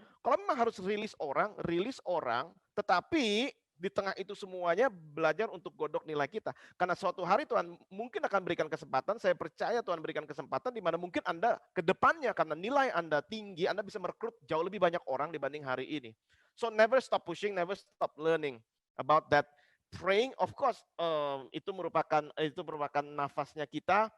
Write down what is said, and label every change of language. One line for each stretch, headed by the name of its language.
Indonesian: Kalau memang harus rilis orang, tetapi di tengah itu semuanya belajar untuk godok nilai kita. Karena suatu hari Tuhan mungkin akan berikan kesempatan, saya percaya Tuhan berikan kesempatan di mana mungkin Anda ke depannya, karena nilai Anda tinggi, Anda bisa merekrut jauh lebih banyak orang dibanding hari ini.
English: So never stop pushing, never stop learning about that. Praying, of course,
Indonesian: itu merupakan nafasnya kita.